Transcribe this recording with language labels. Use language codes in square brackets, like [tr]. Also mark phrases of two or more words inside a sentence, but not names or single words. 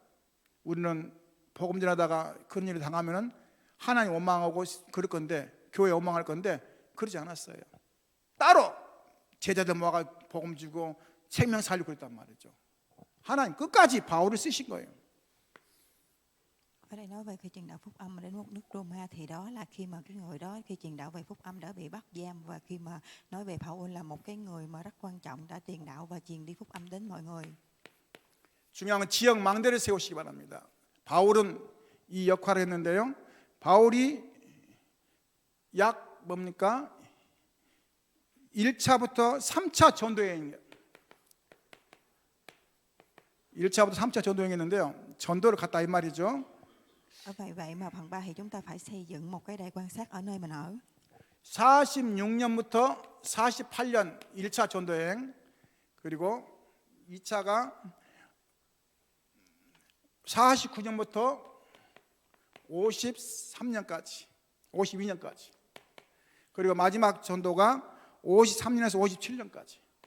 [ko] 우리는 복음 전하다가 그런 일을 당하면은 하나님 원망하고 그럴 건데, 교회 원망할 건데 그러지 않았어요. 따로 제자들 모아가 복음 주고 생명 살리고 그랬단 말이죠. 하나님 끝까지 바울을 쓰신 거예요. [vi] Ở đây nói về khi truyền đạo phúc âm đến một nước Roma thì đó là khi mà cái người đó khi truyền đạo về phúc âm đã bị bắt giam, và khi mà nói về Phaolô là một cái người mà rất quan trọng đã truyền đạo và truyền đi phúc âm đến mọi người. [ko] 중요한 건 지역 망대를 세우시기 바랍니다. 바울은 이 역할을 했는데요. 바울이 약 뭡니까? 1차부터 3차 전도여행 1차부터 3차 전도여행했는데요. 전도를 갔다 이 말이죠. [vi] Ở vậy mà phần 3 thì chúng ta phải xây dựng một cái đài quan sát ở nơi mình ở. [ko] 46년부터 48년 1차 전도여행, 그리고 2차가 49년부터 53년까지 52년까지, 그리고 마지막 전도가 53년에서 57년까지.